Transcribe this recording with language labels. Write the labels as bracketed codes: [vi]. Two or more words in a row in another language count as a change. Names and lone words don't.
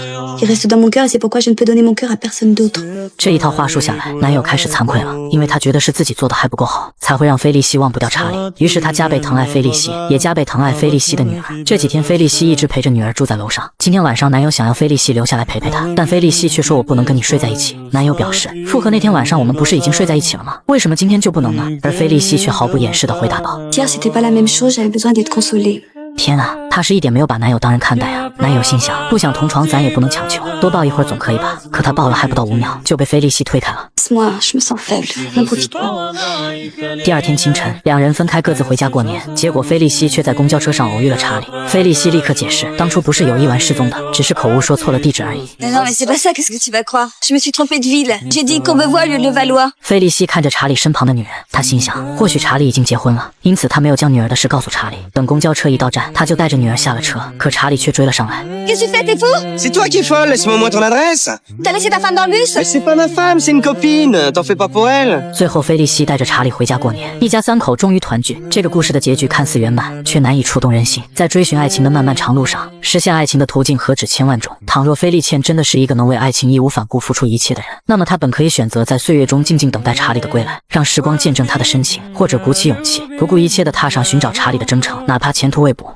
[fr] Il reste dans mon cœur et c'est pourquoi je ne peux donner mon cœur à personne d'autre. [zh] 这一套话术下来，男友开始惭愧了，因为他觉得是自己做的还不够好，才会让菲利西忘不掉查理。于是他加倍疼爱菲利西，也加倍疼爱菲利西的女儿。这几天，菲利西一直陪着女儿住在楼上。今天晚上，男友想要菲利西留下来陪陪他，但菲利西却说我不能跟你睡在一起。男友表示，复合那天晚上我们不是已经睡在一起了吗？为什么今天就不能呢？而菲利西却毫不掩饰地回答道 [fr] Hier, c'était pas la même chose, j'avais besoin d'être consolée. [zh] 天啊，她是一点没有把男友当人看待啊！男友心想，不想同床咱也不能强求，多抱一会儿总可以吧？可他抱了还不到5秒，就被菲利西推开了。 [fr] Moi, je me sens faible. Ne profite pas. [zh] 第二天清晨，两人分开各自回家过年，结果菲利西却在公交车上偶遇了查理。菲利西立刻解释，当初不是有意玩失踪的，只是口误说错了地址而已。 [fr] Mais non, mais c'est pas ça, qu'est-ce que tu vas croire? Je me suis trompée de ville. J'ai dit Courbevoie au lieu de Levallois. [zh] 菲利西看着查理身旁的女人，他心想，或许查理已经结婚了，因此他没有将女儿的事告诉查理。等公交车一到站，他就带着女儿下了车，可查理却追了上来。 [fr] Qu'est-ce que tu fais, t'es fou? C'est toi qui es folle, laisse-moi au moins ton adresse. T'as laissé ta femme dans le bus? Mais c'est pas ma femme, c'est une copine, t'en fais pas pour elle. [zh] 最后，菲利西带着查理回家过年，一家3口终于团聚。这个故事的结局看似圆满，却难以触动人心。在追寻爱情的漫漫长路上，实现爱情的途径何止千万种。倘若菲利茜真的是一个能为爱情义无反顾付出一切的人，那么她本可以选择在岁月中静静等待查理的归来，让时光见证她的深情，或者鼓起勇气，不顾一切地踏上寻找查理的征程，哪怕前途未卜。